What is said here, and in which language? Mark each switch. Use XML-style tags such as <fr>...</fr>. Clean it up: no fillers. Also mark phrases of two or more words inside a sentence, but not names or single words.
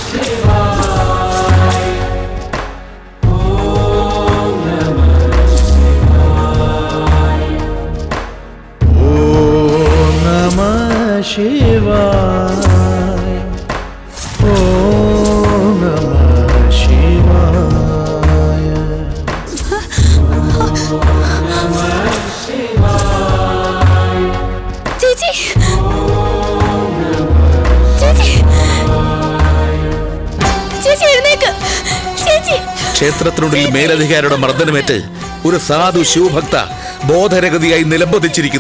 <sa>शिवाय ओम नमः शिवाय ओम नमः शिवाय ओम नमः शिवाय</sa> <ml>ചേച്ചി ചേച്ചി ചേച്ചി എഴുന്നേക്ക് ചേച്ചി. ക്ഷേത്രത്തിനുള്ളിൽ മേലധികാരിയുടെ മർദ്ദനമേറ്റ് ഒരു സാധു ശിവഭക്ത ബോധരഗതിയായി നിലംപതിച്ചിരിക്കുന്നു.</ml>